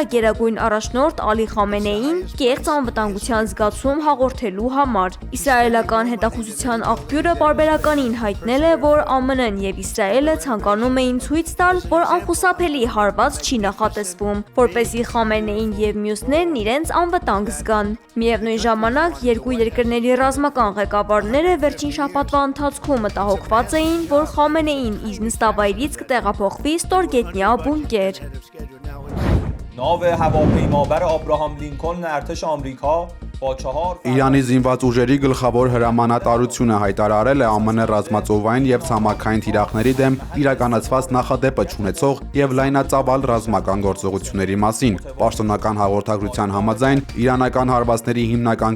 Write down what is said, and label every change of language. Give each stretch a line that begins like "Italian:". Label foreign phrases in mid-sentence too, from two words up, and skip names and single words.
Armenian: գերագույն առաջնորդ Ալի Խամենեիին կեղծ անվտանգության զգացում հաղորդելու համար։ Իսրայելական հետախուզության աղբյուրը պարբերականին հայտնել է, որ ԱՄՆ-ն և Իսրայելը ցանկանում էին ցույց տալ, որ անխուսափելի հարված չի նախատեսվում, որպեսզի Խամենեին և մյուսներն իրենց անվտանգ զգան։ Միևնույն ժամանակ երկու երկրների ռազմական ղեկավարները վերջին շաբաթվա ընթացքում մտահոգված էին, որ Խամենեին իր նստավայրից կտեղափոխվի ստորգետնյա բունկեր։
Persian: ناو هواپیمابر آبراهام لینکلن ارتش آمریکا
Armenian: Իրանի զինված ուժերի գլխավոր հրամանատարությունը հայտարարել է ԱՄՆ ռազմածովային եւ ցամաքային թիրախների դեմ իրականացված նախադեպը չունեցող եւ լայնածավալ ռազմական գործողությունների մասին։ Պաշտոնական հաղորդագրության համաձայն իրանական հարվածների հիմնական